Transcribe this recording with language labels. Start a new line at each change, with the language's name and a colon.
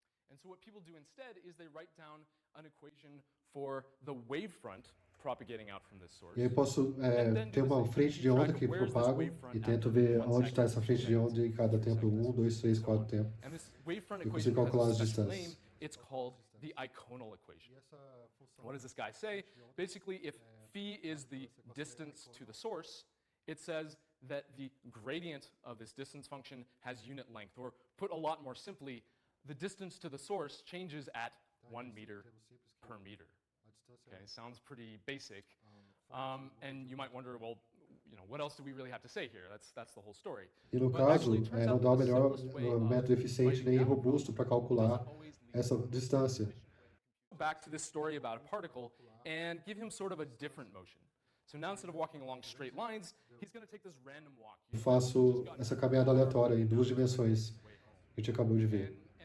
English: And so what people do instead is they write down an equation for the wavefront propagating out from this source.
Portuguese: E aí posso ter uma frente de onda que propago e tento ver onde está essa frente de onda em cada tempo, 1, 2, 3, 4 tempos. Eu consigo calcular as distâncias.
English: It's called the Eikonal equation. What does this guy say? Basically, if phi is the distance to the source, it says that the gradient of this distance function has unit length, or put a lot more simply, the distance to the source changes at 1 meter per meter. Okay, sounds pretty basic. And you might wonder, well, what else do we really have to say here? That's the whole story.
Portuguese: E no caso, não dá o melhor método eficiente nem robusto para calcular essa distância.
English: Back to this story about a particle and give him sort of a different motion. So now instead of walking along straight lines, he's going to take this random walk.
Portuguese: Eu faço essa caminhada aleatória em duas dimensões que a gente acabou de ver.